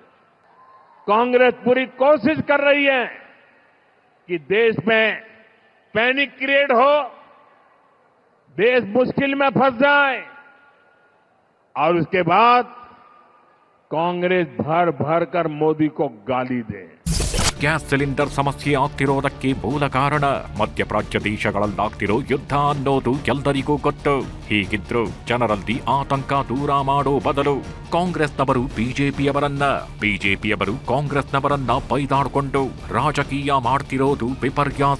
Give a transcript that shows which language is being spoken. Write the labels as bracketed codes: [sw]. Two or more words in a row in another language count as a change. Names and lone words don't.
[hi] कांग्रेस पूरी कोशिश कर रही है कि देश में [en] panic create [hi] हो, देश मुश्किल में फंस जाए और उसके बाद कांग्रेस भर भर कर मोदी को गाली दे. [kn] ಗ್ಯಾಸ್ ಸಿಲಿಂಡರ್ ಸಮಸ್ಯೆ ಆಗ್ತಿರೋದಕ್ಕೆ ಮೂಲ ಕಾರಣ ಮಧ್ಯಪ್ರಾಚ್ಯ ದೇಶಗಳಲ್ಲಾಗ್ತಿರೋ ಯುದ್ಧ ಅನ್ನೋದು ಎಲ್ಲರಿಗೂ ಗೊತ್ತು. ಹೀಗಿದ್ರು ಜನರಲ್ಲಿ ಆತಂಕ ದೂರ ಮಾಡೋ ಬದಲು ಕಾಂಗ್ರೆಸ್ನವರು ಬಿಜೆಪಿಯವರು ಕಾಂಗ್ರೆಸ್ನವರನ್ನ ಬೈದಾಡ್ಕೊಂಡು ರಾಜಕೀಯ ಮಾಡ್ತಿರೋದು ವಿಪರ್ಯಾಸ.